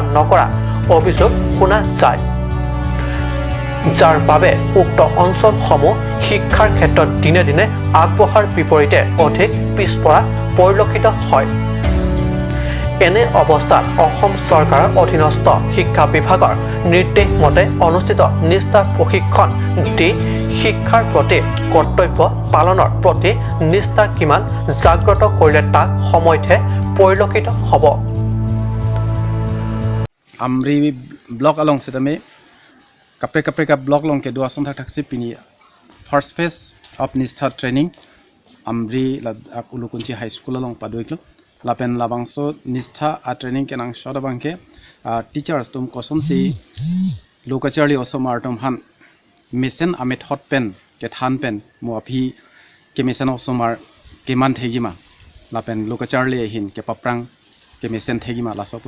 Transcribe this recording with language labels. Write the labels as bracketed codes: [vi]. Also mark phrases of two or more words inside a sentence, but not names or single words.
[as] নকৰা অভিযোগ শুনা যায় যাৰ বাবে উক্ত অঞ্চলসমূহ শিক্ষাৰ ক্ষেত্ৰত দিনে দিনে আগবঢ়াৰ বিপৰীতে অধিক পিছপৰা পৰিলক্ষিত হয় এনে অৱস্থাত অসম চৰকাৰৰ অধীনস্থ শিক্ষা বিভাগৰ নিৰ্দেশ মতে অনুষ্ঠিত নিষ্ঠা প্ৰশিক্ষণ দি শিক্ষাৰ প্ৰতি কৰ্তব্য পালনৰ প্ৰতি নিষ্ঠা কিমান জাগ্ৰত কৰিলে তাক সময়তহে পৰিলক্ষিত হ'ব [mjw] Amri blog along sedame kapre blog long ke dua sontak taksi pini [en] first phase of Nistha [mjw] training Amri la ulukunci high school along paduiklo lapen labangso Nistha a training kenang shoda bangke teachers tum kosom si lokacharli osomar tum han mission amit hot pen ke than pen mo aphi ke mission osomar ke man thegima lapen lokacharli hin ke paprang ke mission thegima la sopu